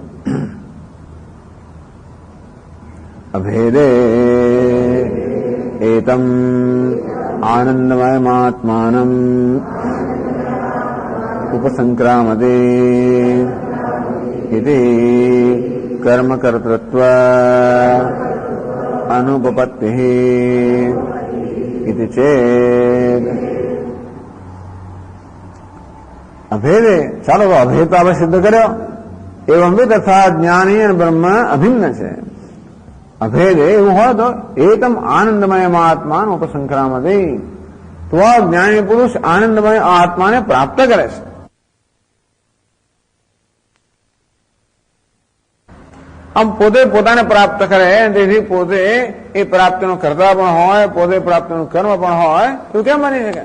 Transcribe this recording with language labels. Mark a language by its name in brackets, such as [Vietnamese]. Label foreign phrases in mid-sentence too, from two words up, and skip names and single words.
[Sanskrit] અભેદે એતમ આનંદમયમાત્માનમ ઉપસંક્રામતે ઇતિ કર્મકર્તૃત્વ અનુપપત્તિઃ इति चेत अभेदे [Gujarati] ચાલો તો અભેદ તો આપણે સિદ્ધ કર્યો. એવં વિ તથા જ્ઞાની અને બ્રહ્મ અભિન્ન છે. અભેદે એવું હોય તો એકમ આનંદમય આત્માનો ઉપસંક્રામતે, તો જ્ઞાની પુરુષ આનંદમય આત્માને પ્રાપ્ત કરે છે. આમ પોતે પોતાને પ્રાપ્ત કરે, તેથી પોતે એ પ્રાપ્તિનો કર્તા પણ હોય, પોતે પ્રાપ્તિનું કર્મ પણ હોય, એવું કેમ બની શકે?